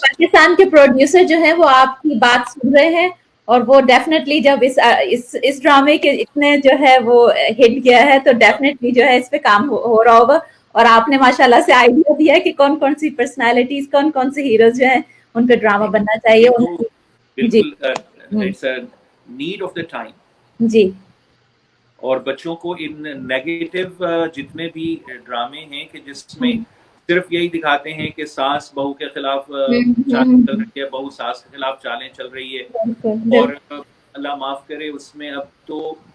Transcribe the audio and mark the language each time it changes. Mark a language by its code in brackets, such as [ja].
[ur] پاکستان کے پروڈیوسر جو ہیں وہ آپ کی بات سن رہے ہیں، اور وہ ڈیفینیٹلی جب اس ڈرامے کے اتنے جو ہے وہ ہٹ گیا ہے تو ڈیفینیٹلی جو ہے اس پہ کام ہو رہا ہوگا. اور آپ نے ماشاءاللہ سے آئیڈیا دیا ہے کہ کون کون سی پرسنالٹیز، کون کون سے ہیروز جو ہیں ان پہ ڈرامہ بننا چاہیے. [en] بالکل it's a need of the time. [ur] جی. اور بچوں کو ان نیگیٹو جتنے بھی ڈرامے ہیں کہ جس میں صرف یہی دکھاتے ہیں کہ ساس بہو کے خلاف چالیں چل رہی ہے، بہو ساس کے خلاف چالیں چل رہی ہے، اور اللہ معاف کرے اس میں اب تو